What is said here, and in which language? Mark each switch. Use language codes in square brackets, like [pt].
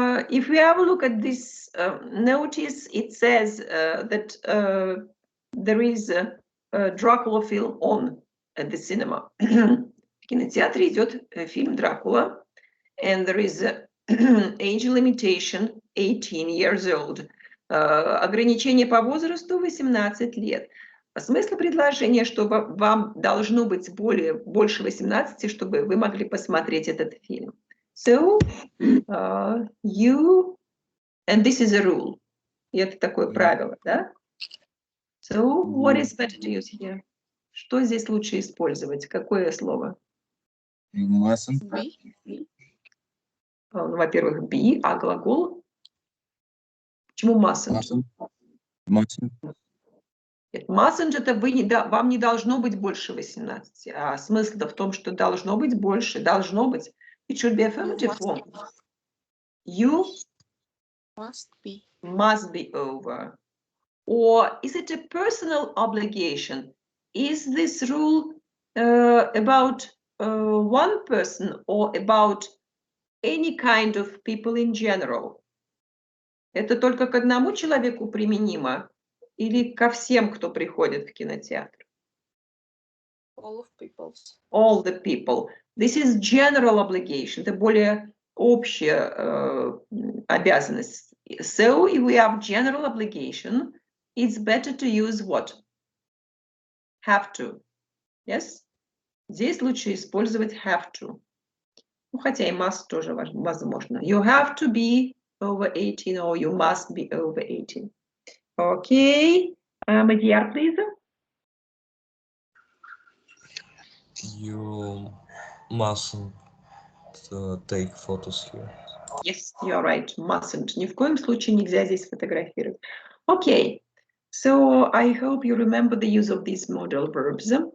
[en] if we have a look at this notice, it says that there is a Dracula film on at the cinema. [ru] В кинотеатре идет фильм Дракула, [en] and there is a age limitation 18 years old. [ru] Ограничение по возрасту 18 лет. Смысл предложения, что вам должно быть больше 18, чтобы вы могли посмотреть этот фильм. [en] So, you, and this is a rule. [ru] И это такое правило, да? [en] So, what is better to use here? [ru] Что здесь лучше использовать? Какое слово? [en] You mustn't. [ru] Ну, во-первых, be, а глагол? Почему mustn't? [en] Mustn't. [ru] Нет, mustn't это вам не должно быть больше 18. А смысл-то в том, что должно быть больше. Должно быть. [en] It should be affirmative form. You Must be over. Or is it a personal obligation? Is this rule about one person or about any kind of people in general? [ru] Это только к одному человеку применимо или ко всем, кто приходит в кинотеатр? [en] all of people's. All the people. This is general obligation. [ru] Это более общая обязанность. [en] So, if we have general obligation, it's better to use what? Have to. Yes? [ru] Здесь лучше использовать have to. Ну, хотя и must тоже возможно. [en] You have to be over 18 or you must be over 18. Okay. Madhyar, please. You mustn't take photos here. Yes, you're right. Mustn't. [ru] Ни в коем случае нельзя здесь фотографировать. [en] Okay. So I hope you remember the use of these modal verbs.